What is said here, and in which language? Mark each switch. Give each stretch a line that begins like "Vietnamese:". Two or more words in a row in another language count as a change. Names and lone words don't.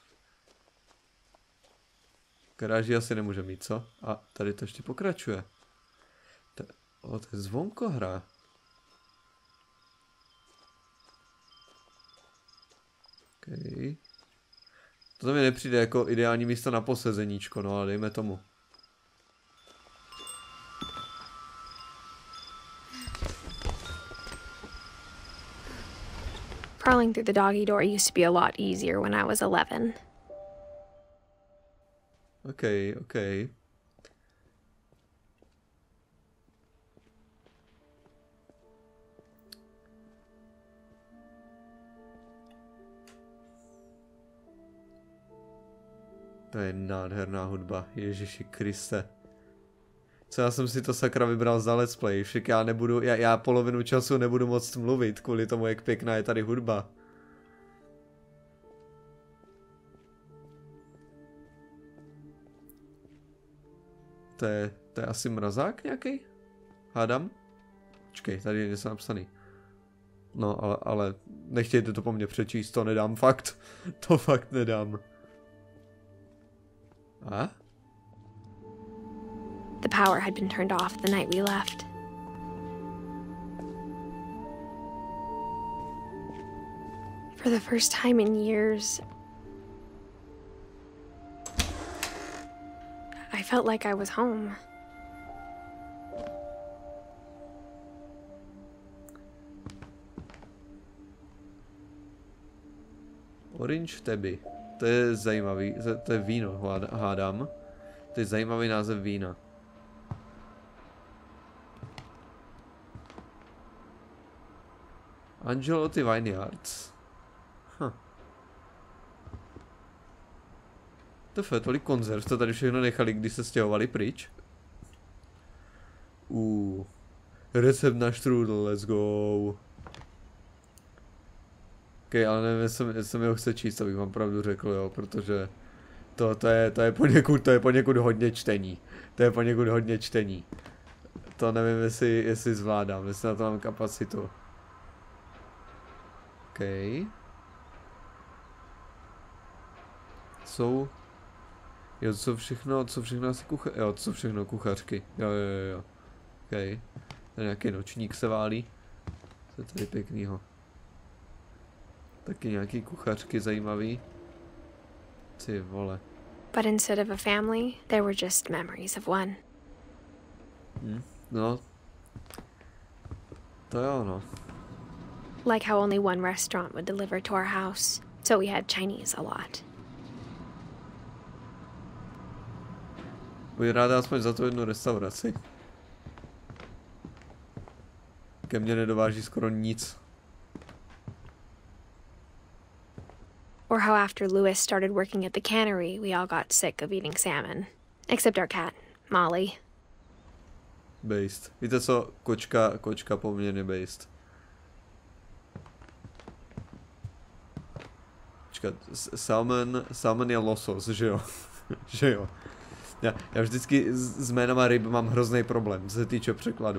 Czech: Garáži asi nemůže mít, co? A tady to ještě pokračuje. To je zvonkohra. OK. To mi nepřijde jako ideální místo na posezeníčko, no ale dejme tomu.
English: Crawling through the doggy door used to be a lot easier when I was 11.
Czech: OK. To je nádherná hudba, Ježiši Kriste. Co já jsem si to sakra vybral za
English: let's play,
Czech: však já polovinu času nebudu moct mluvit kvůli tomu, jak pěkná je tady hudba. To je asi mrazák nějaký? Hádám? Počkej, tady je něco napsaný. No, ale nechtějte to po mně přečíst, to nedám fakt. To fakt nedám. A?
English: The power had been turned off the night we left. For the first time in years, I felt like I was home. Orange Tabby.
Czech: To je zajímavý, to je víno, hádám. To je zajímavý název vína. Angelotti Vineyards. To je tolik konzerv, to tady všechno nechali, když se stěhovali pryč. Recept na štrůdl,
English: let's go.
Czech: Ok, ale nevím, jestli mi ho chce číst, abych vám pravdu řekl, jo, protože to je poněkud hodně čtení. To je poněkud hodně čtení. To nevím, jestli zvládám, jestli na to mám kapacitu. Ok. Co všechno asi co všechno kuchařky. Jo. Ok. Tady nějaký nočník se válí. To je tady pěknýho. Taky nějaký kuchařky zajímavý. Ty vole.
English: But instead of a family, there were just memories of one.
Czech: No. To jo, no.
English: Like how only one restaurant would deliver to our house, so we had Chinese a lot.
Czech: Buď ráda aspoň za tu jednu restauraci. Ke mně nedováží skoro nic.
English: Or how after Louis started working at the cannery, we all got sick of eating salmon. Except our cat, Molly. Based.
Czech: Víte co? Kočka poměrně based. Počkat, salmon je losos, že jo? Že jo. Já vždycky s jménama ryb mám hrozný problém, co se týče překladu.